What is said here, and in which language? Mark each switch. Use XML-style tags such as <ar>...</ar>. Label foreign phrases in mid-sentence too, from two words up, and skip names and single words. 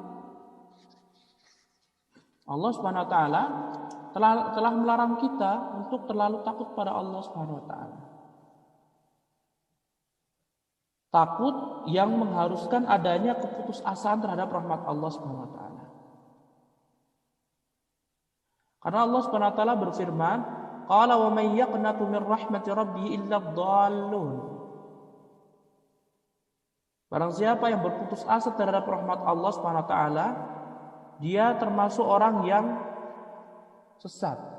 <id>Allah</id> <ar>سبحانه وتعالى</ar> <id>telah melarang kita untuk terlalu takut pada Allah</id> <ar>سبحانه وتعالى.</ar> <id>Takut yang mengharuskan adanya keputusasaan terhadap rahmat Allah</id> <ar>سبحانه وتعالى.</ar> <id>Karena Allah</id> <ar>سبحانه وتعالى</ar> <id>berfirman,</id> <ar>"قال ومن يقنط من رحمة ربه إلا الضالون."</ar> <id>Barang siapa yang berputus asa terhadap rahmat Allah</id> <ar>سبحانه وتعالى,</ar> <id>dia termasuk orang yang sesat.</id>